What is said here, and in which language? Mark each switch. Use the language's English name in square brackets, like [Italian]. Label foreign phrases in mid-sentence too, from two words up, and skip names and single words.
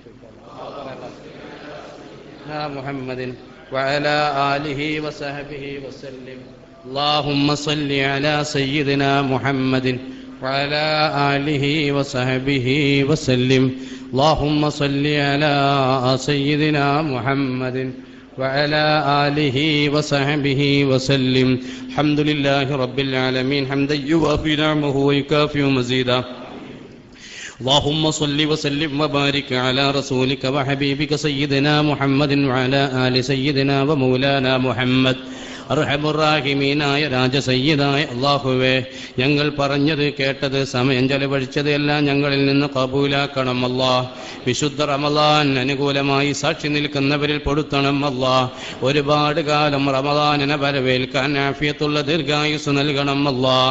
[Arabic] محمد وعلى آله وصحبه وسلم اللهم صل على سيدنا محمد وعلى آله وصحبه وسلم اللهم صل على سيدنا محمد وعلى آله وصحبه وسلم الحمد لله رب العالمين حمدا يوافي نعمه ويكافئ مزيدا اللهم صل وسلم وبارك على رسولك وحبيبك سيدنا محمد وعلى آل سيدنا ومولانا محمد [Malayalam] അർഹമുറാഹിമീനായ രാജസയ്യിദായ അല്ലാഹുവേ, ഞങ്ങൾ പറഞ്ഞത് കേട്ടത് സമയം ചെലവഴിച്ചത് എല്ലാം ഞങ്ങളിൽ നിന്ന് കബൂലാക്കണം അല്ലാഹ്. വിശുദ്ധ റമളാൻ അനുകൂലമായി സാക്ഷി നിൽക്കുന്നവരിൽ പെടുത്തണം അല്ലാഹ്. ഒരുപാട് കാലം റമളാനിനെ വരവേൽക്കാൻ ആഫിയത്തുള്ള ദീർഘായുസ് നൽകണം അല്ലാഹ്.